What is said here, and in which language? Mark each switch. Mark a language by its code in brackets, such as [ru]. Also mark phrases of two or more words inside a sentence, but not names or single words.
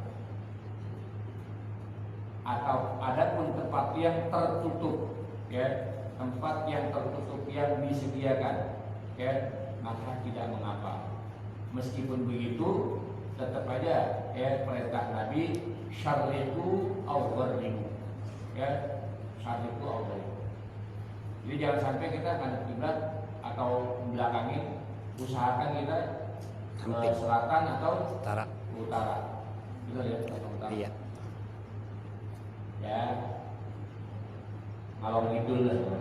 [id] Atau ada pun tempat yang tertutup. Ya, tempat yang tertutup yang disediakan. Ya, maka tidak mengapa. Meskipun begitu, tetap aja ya perintah Nabi [ar] شَرِّقُوا أَوْ غَرِّبُوا. Ya, شَرِّقُوا أَوْ غَرِّبُوا. [id] Jadi jangan sampai kita ngadep kiblat atau belakangin, usahakan kita ke selatan atau utara. Gitu ya, utara. Iya. [jv] Ya. Ngalor ngidul lah.